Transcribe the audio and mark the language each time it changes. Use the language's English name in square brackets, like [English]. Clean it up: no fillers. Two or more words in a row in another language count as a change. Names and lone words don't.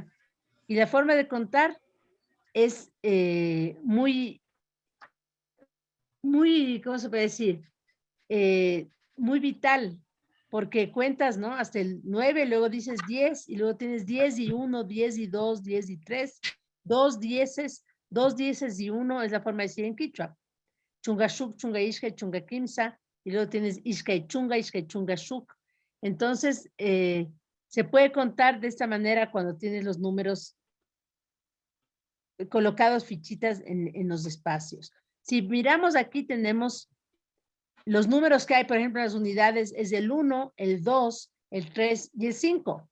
[Spanish] Y la forma de contar es muy, ¿cómo se puede decir? Muy vital, porque cuentas, ¿no? Hasta el 9, luego dices 10, y luego tienes 10 y 1, 10 y 2, 10 y 3, 2 dieces y 1 es la forma de decir en quichua. [Quechua] Chunga shuk, chunga ishka, chunga kimsa, [Spanish] y luego tienes [Quechua] ishka y chunga shuk. [Spanish] Entonces, se puede contar de esta manera cuando tienes los números colocados fichitas en los espacios. Si miramos aquí tenemos los números que hay, por ejemplo, en las unidades es el 1, el 2, el 3 y el 5.